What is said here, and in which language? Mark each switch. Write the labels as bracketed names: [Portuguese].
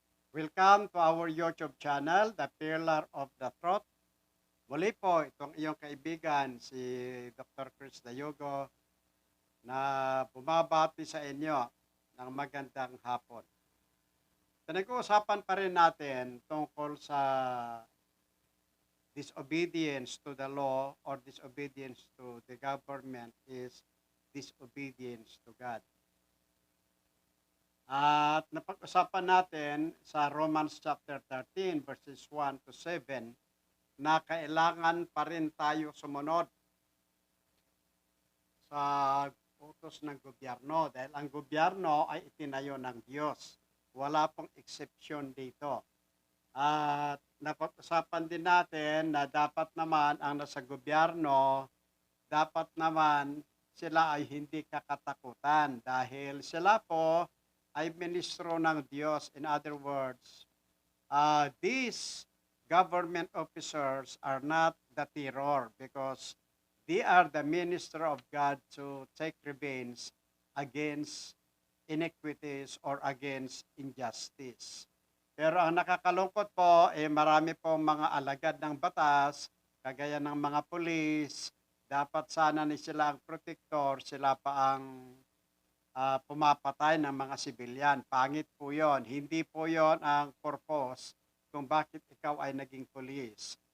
[English] Welcome to our YouTube channel, The Pillar of the Truth. [Filipino] Muli po, itong iyong kaibigan, si Dr. Chris Dayogo, na bumabati sa inyo ng magandang hapon. Pinag-uusapan pa rin natin tungkol sa [English] disobedience to the law or disobedience to the government is disobedience to God. [Filipino] At napag-usapan natin sa Romans chapter 13 verses 1 to 7 na kailangan pa rin tayo sumunod sa utos ng gobyerno dahil ang gobyerno ay itinayo ng Diyos. Wala pong exception dito. At napag-usapan din natin na dapat naman ang nasa gobyerno, dapat naman sila ay hindi kakatakutan dahil sila po ay ministro ng Diyos. [English] In other words, these government officers are not the terror because they are the minister of God to take revenge against iniquities or against injustice. [Filipino] Pero ang nakakalungkot po, marami pong mga alagad ng batas, kagaya ng mga pulis, dapat sana ni sila ang protector, sila pa ang pumapatay ng mga sibilyan. Pangit po yon. Hindi po yon ang purpose kung bakit ikaw ay naging pulis.